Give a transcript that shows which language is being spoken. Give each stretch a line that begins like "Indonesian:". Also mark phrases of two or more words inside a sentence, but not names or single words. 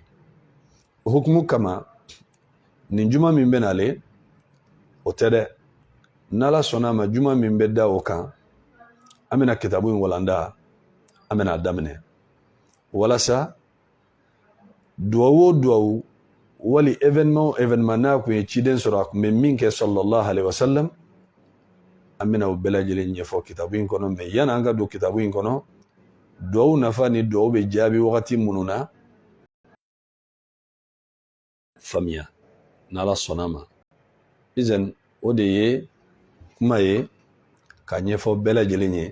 Bambara: O hukumu kama nin juma min bɛ nale, o tɛ dɛ. N'Ala sɔnna a ma juma min bɛ da o kan, an bɛna kitabu in walanda, an bɛna a daminɛ, walasa duwawu o duwawu wali événement o événement n'a kun ye ciden sɔrɔ a kun bɛ min kɛ
Arabic: صلى الله عليه وسلم,
Bambara: an bɛna o bɛɛ lajɛlen ɲɛfɔ kitabu in kɔnɔ. Mais yani an ka don kitabu in kɔnɔ, duwawu nafa ni duwawu bɛ jaabi wagati minnu na, faamuya n'Ala sɔnna a ma. Izan o de ye kuma ye ka ɲɛfɔ bɛɛ lajɛlen ye.